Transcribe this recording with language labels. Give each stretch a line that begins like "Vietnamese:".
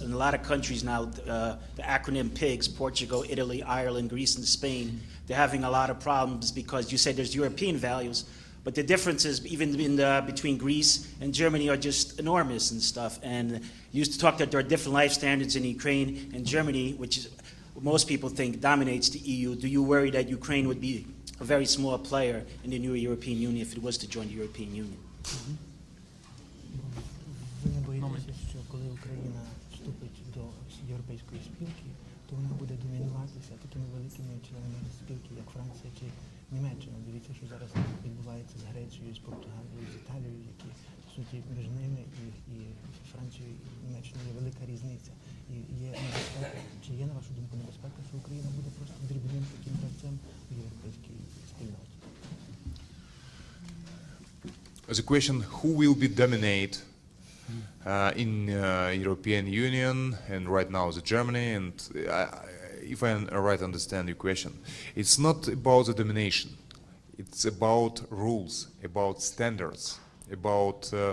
English: And a lot of countries now, the acronym PIGS, Portugal, Italy, Ireland, Greece, and Spain, they're having a lot of problems because you said there's European values, but the differences even between Greece and Germany are just enormous and stuff. And you used to talk that there are different life standards in Ukraine and Germany, which is, most people think dominates the EU. Do you worry that Ukraine would be a very small player in the new European Union if it was to join the European Union?
Ukrainian: Ви не боїтеся, що коли Україна вступить до Європейської спілки, то вона буде домінуватися такими великими членами спілки, як Франція чи Німеччина. Дивіться, що зараз відбувається з Грецією, з Португалією, з Італією, які, в суті, між ними і Францією, і Німеччиною є велика різниця. І є небезпека, чи є, на вашу думку, небезпека, що Україна буде просто дрібним таким гравцем у європейській спільноті?
English: The question, who will be dominate in European Union, and right now the Germany, and if I right understand your question, it's not about the domination, it's about rules, about standards, about